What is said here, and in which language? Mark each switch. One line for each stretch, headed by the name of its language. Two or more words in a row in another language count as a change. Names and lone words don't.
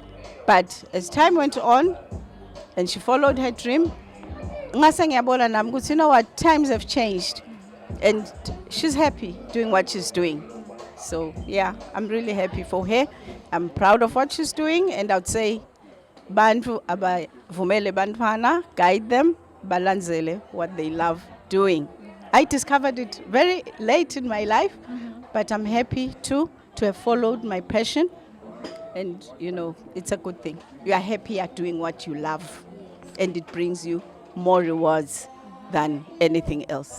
English: But as time went on, and she followed her dream, you know what, times have changed. And she's happy doing what she's doing. So yeah, I'm really happy for her. I'm proud of what she's doing, and I'd say
Zulu: bantu abavumele bantwana,
English: guide them, balanzele what they love doing. I discovered it very late in my life, but I'm happy to have followed my passion, and it's a good thing. You are happy at doing what you love, and it brings you more rewards than anything else.